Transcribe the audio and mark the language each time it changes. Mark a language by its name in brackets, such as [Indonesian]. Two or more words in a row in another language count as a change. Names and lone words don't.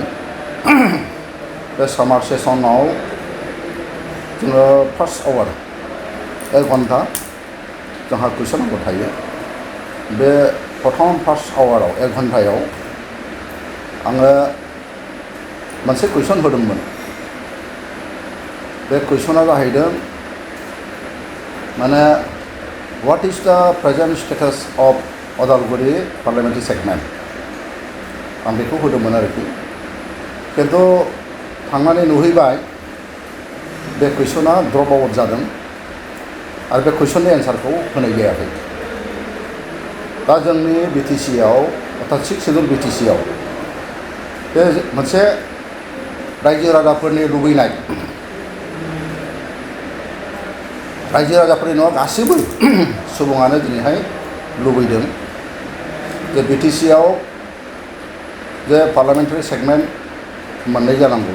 [Bodo] बे सामार सेसनाव जोङो [English] first hour [Bodo] 1 घन्टा जोंहा कुइसन नांगौ थायो। बे प्रथम फार्स्ट आवाराव 1 घन्टायाव आङो मोनसे कुइसन होदोंमोन। बे कुइसना जाहैदों माने [English] What is the present status of Odalguri parliamentary segment? आं बेखौ होदोंमोन आरोखि। खिन्थु थांनानै नुहैबाय बे कुइसना ड्रप आउट जादों आरो बे कुइसननि एन्सारखौ होनाय जायाखै। दा जोंनि बिटिसिआव अर्थात 6 शेड्युल बिटिसिआव बे मोनसे रायजो राजाफोरनि लुबैनाय, रायजो राजाफोरनि नङा गासैबो सुबुङानो दिनैहाय लुबैदों जे बिटिसिआव जे parliamentary segment मोननै जानांगौ।